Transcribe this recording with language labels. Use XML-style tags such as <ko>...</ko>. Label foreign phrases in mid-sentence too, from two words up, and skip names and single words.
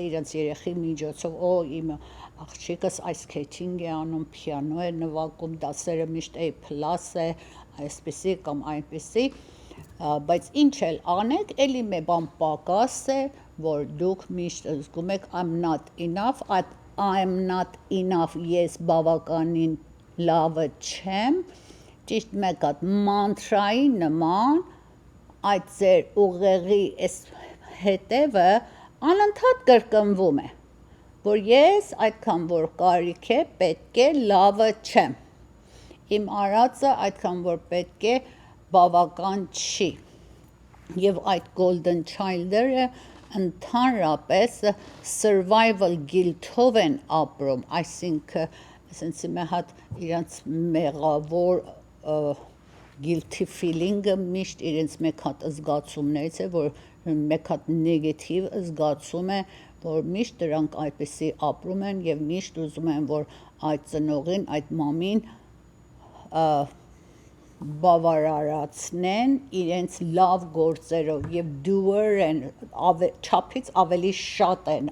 <hy>իրենց երեխի միջոցով, իմ աղջիկս այս քեթինգ է անում, պիանո է նվագում, դասերը միշտ A+ է, այսպիսի կամ այնպիսի, բայց ինչ էլ անեք, էլի մի բան պակաս է, որ դուք միշտ զգում եք</hy> <en>I'm not enough, I'm not enough,</en> <hy>ես բավականին լավը չեմ, ճիշտ մեկ հատ մանտրայի նման այդ ձեր ուղեղի հետևը անընդհատ կրկնվում է, որ ես այդքան որ կարիք է, պետք է լավը չեմ, իմ արածը այդքան որ պետք է բավական չի եւ այդ</hy> <en>golden child-</en> <hy>երը ընդհանրապես</hy> <en>survival guilt-</en> <hy>ով են ապրում, այսինքն ասենց մի հատ իրանց մեղավոր</hy> <en>guilty feeling-</en> <hy>ը միշտ իրենց մեկ հատ զգացումներից է, որ մեկ հատ նեգատիվ զգացում է, որ միշտ դրանք այդպեսի ապրում են եւ միշտ ուզում են, որ այդ ծնողին, այդ մամին բավարարացնեն իրենց լավ գործերով եւ doer են չափից ավելի շատ են</hy>